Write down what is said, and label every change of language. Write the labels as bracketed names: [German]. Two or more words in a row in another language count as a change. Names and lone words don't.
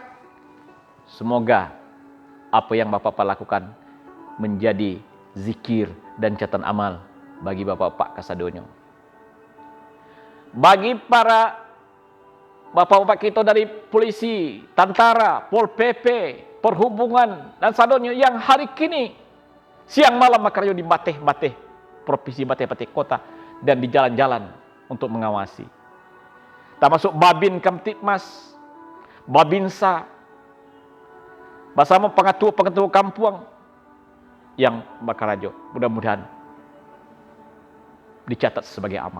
[Indonesian] Semoga apa yang Bapak-Bapak lakukan menjadi zikir dan catatan amal bagi Bapak-Bapak kasadonyo. Bagi para Bapak-Bapak kita dari polisi, tentara, Pol PP, perhubungan dan sadonyo yang hari kini siang malam [Minangkabau] makaryo di bateh-bateh provinsi, bateh-bateh kota, [Indonesian] dan di jalan-jalan untuk mengawasi. Termasuk Babin Kamtipmas, Babinsa, bersama pengatua-pengatua kampung yang bakarajo. Mudah-mudahan dicatat sebagai amal.